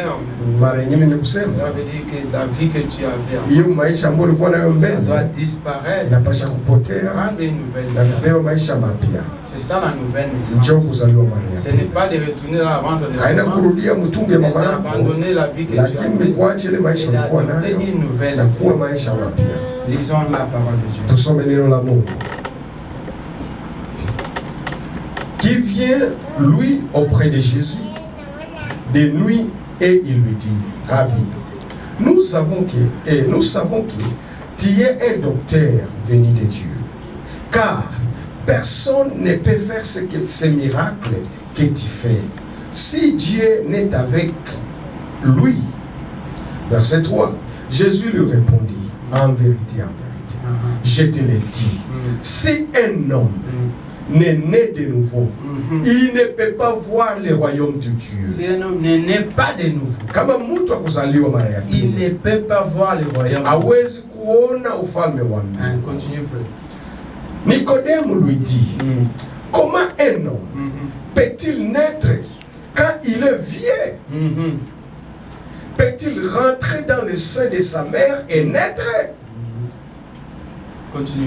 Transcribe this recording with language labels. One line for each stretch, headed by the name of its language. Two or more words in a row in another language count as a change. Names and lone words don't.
Swahili: Mara nyingine ni kusema hiyo maisha ambayo ulikuwa nayo mbele inapasha kupotea na kupewa maisha mapya. Njoo kuzaliwa mara ya pili. Haina kurudia mtumbo ya mama yako, lakini kuacha ile maisha ulikuwa nayo na kuwa maisha mapya. Tusome neno la Mungu.
French: Qui vient, lui, auprès de Jésus, de nuit, et il lui dit, Rabbi, nous savons que tu es un docteur venu de Dieu, car personne ne peut faire ces miracles que tu fais, si Dieu n'est avec lui. Verset 3, Jésus lui répondit, en vérité, je te le dis, si un homme n'est né de nouveau, il ne peut pas voir le royaume de Dieu. Si un homme n'est né pas de nouveau,
Swahili: kama mtu akuzaliwa mara ya pili,
French: il ne peut pas voir le royaume.
Swahili: Hawezi kuona ufalme wa Mungu.
French: Continue frère. Nicodème lui dit, comment un homme peut-il naître quand il est vieux? Peut-il rentrer dans le sein de sa mère et naître? Continue.